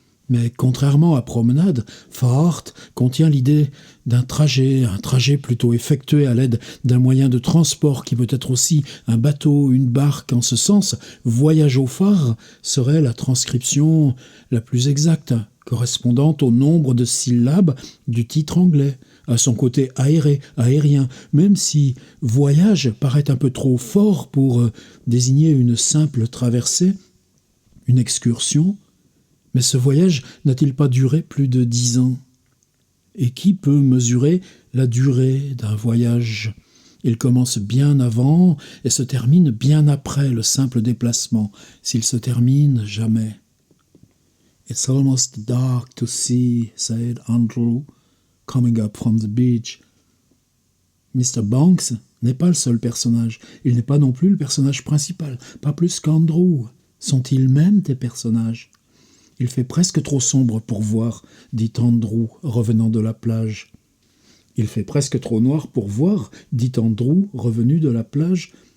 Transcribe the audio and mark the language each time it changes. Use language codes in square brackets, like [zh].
[fr] Mais contrairement à promenade, Fahrt contient l'idée d'un trajet, un trajet plutôt effectué à l'aide d'un moyen de transport qui peut être aussi un bateau, une barque. En ce sens, voyage au phare serait la transcription la plus exacte, correspondant au nombre de syllabes du titre anglais, à son côté aéré, aérien, même si voyage paraît un peu trop fort pour désigner une simple traversée, une excursion. Mais ce voyage n'a-t-il pas duré plus de 10 ans ? Et qui peut mesurer la durée d'un voyage ? Il commence bien avant et se termine bien après le simple déplacement, s'il se termine jamais. [en] « It's almost dark to see, said Andrew, coming up from the beach. » Mr. [fr] Banks n'est pas le seul personnage. Il n'est pas non plus le personnage principal, pas plus qu'Andrew. Sont-ils même des personnages ? Il fait presque trop sombre pour voir, dit Andrew, revenant de la plage. Il fait presque trop noir pour voir, dit Andrew, revenu de la plage.